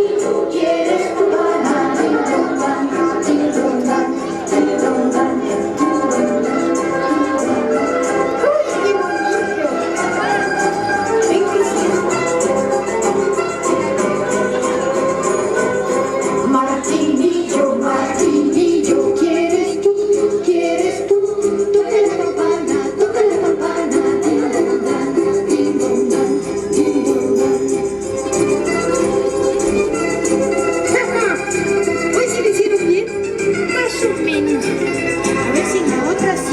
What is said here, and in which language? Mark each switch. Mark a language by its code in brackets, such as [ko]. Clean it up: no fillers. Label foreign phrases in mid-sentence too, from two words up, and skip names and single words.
[es] ¿Quieres tu banana? Ding dong dan, ding dong dan, ding dong dan. ¡Uy, qué bonito! Martinillo, Martinillo, ¿quieres tú? ¿Quieres tú? Toca la campana, toca la campana. Ding dong dan, ding dong dan, ding dong dan. ¿Hoy sí lo hicieron bien? Más o menos. A ver si en la otra sí.